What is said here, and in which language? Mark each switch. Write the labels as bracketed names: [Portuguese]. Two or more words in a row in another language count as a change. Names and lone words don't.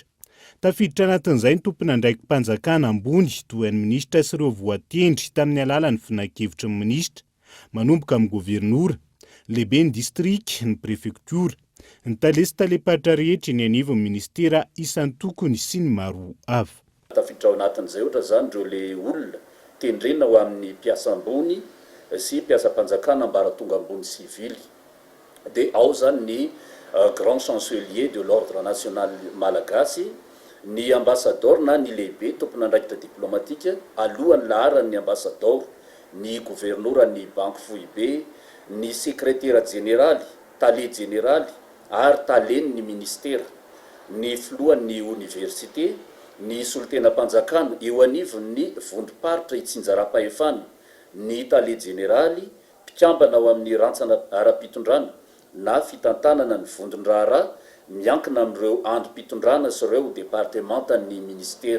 [Malagasy] Tafiditra anatin'izay ny tompon'andraiki-mpanjakana ambony toy ny minisitra sy ireo voatendry tamin'ny alalan'ny finan-kevitry ny minisitra manomboka amin'ny governora, lehibe ny distrika, ny prefektura, ny talesy talepatra rehetra ny anivon'ny ministera isan'ny tokony sy ny maro hafa. Tafiditra ao anatin'izay ohatra zany ireo le olona tendrena ho amin'ny mpiasa ambony sy mpiasa-mpanjakana ambaratonga ambony sivily. Dia ao zany ny [French] grand chancelier de l'ordre national malagasy, [Malagasy] ny ambassadeur na ny lehibe tompon'andraikitra diplomatika alohan'ny laharan'ny ambassadeur, ny gouvernora ny banque foibe, ny [French] secrétaire général, [Malagasy] tale général ary taleny ny ministère, ny filohan'ny université, ny solotena-mpanjakana eo anivon'ny vondrom-paritra itsinjara-pahefana, ny tale général mpikambana ao amin'ny rantsana ara-pitondrana na fitantanana ny vondron-draharaha miankina amin'ireo androm-pitondrana sy ireo departementan'ny ministera.